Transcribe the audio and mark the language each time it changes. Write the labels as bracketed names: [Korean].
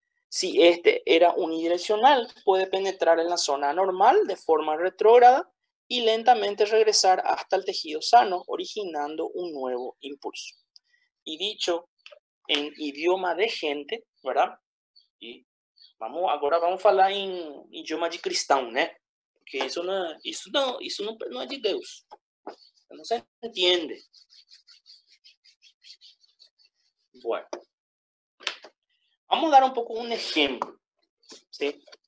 [Spanish] Si este era unidireccional, puede penetrar en la zona anormal de forma retrógrada y lentamente regresar hasta el tejido sano, originando un nuevo impulso. Y dicho en idioma de gente, ¿verdad? [Portuguese] E agora vamos falar em idioma de cristão, né? Porque isso não é de Deus. [Spanish] Não se entiende. Bueno, vamos a dar un poco un ejemplo, ¿sí?